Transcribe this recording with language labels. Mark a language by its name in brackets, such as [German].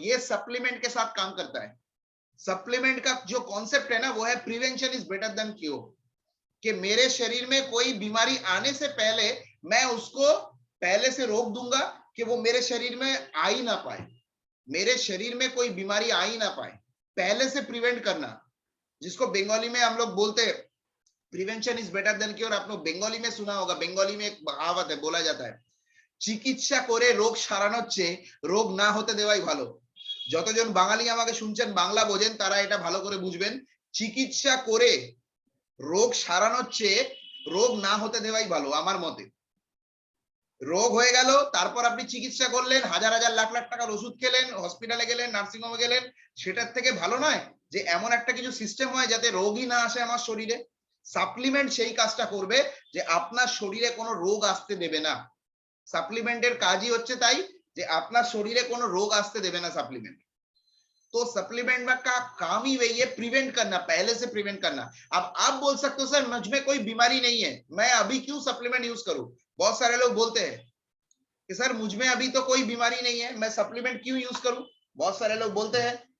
[Hindi] ये सप्लीमेंट के साथ काम करता है। सप्लीमेंट का जो कॉन्सेप्ट है ना, वो है prevention is better than cure, कि मेरे शरीर में कोई बीमारी आने से पहले मैं उसको पहले से रोक दूंगा कि वो मेरे शरीर में आ ही ना पाए, मेरे शरीर में कोई बीमारी आ ही ना पाए, पहले से प्रिवेंट करना, जिसको बंगाली में हम लोग बोलते हैं prevention is better than cure. आप लोग बंगाली में सुना होगा, बंगाली में एक कहावत है, बोला जाता है [Bangla] চিকিৎসা করে রোग সারানোর চেয়ে রোগ না হতে দেওয়াই ভালো। যতজন বাঙালি আমাকে শুনছেন, বাংলা বোঝেন, তারা এটা ভালো করে বুঝবেন, চিকিৎসা করে রোগ সারানোর চেয়ে রোগ না হতে দেওয়াই ভালো আমার মতে। রোগ হয়ে গেল, তারপর আপনি চিকিৎসা করলেন, হাজার হাজার লাখ লাখ টাকার ওষুধ খেলেন, হসপিটালে গেলেন, নার্সিং হোমে গেলেন, সেটার থেকে ভালো নয় যে এমন একটা কিছু সিস্টেম হয় যাতে রোগই না আসে আমার শরীরে। সাপ্লিমেন্ট সেই কাজটা করবে যে আপনার শরীরে কোনো রোগ আসতে দেবে না। সাপ্লিমেন্টের কাজই হচ্ছে তাই, যে আপনার শরীরে কোনো রোগ আসতে দেবে না সাপ্লিমেন্ট। [Hindi] तो सप्लीमेंट में का काम ही वही है, प्रिवेंट करना, पहले से प्रिवेंट करना। अब आप बोल सकते हो सर मुझ में कोई बीमारी नहीं है, मैं अभी क्यों सप्लीमेंट यूज करूं? बहुत सारे लोग बोलते हैं कि सर मुझ में अभी तो कोई बीमारी नहीं है, मैं सप्लीमेंट क्यों यूज करूं? बहुत सारे लोग बोलते हैं।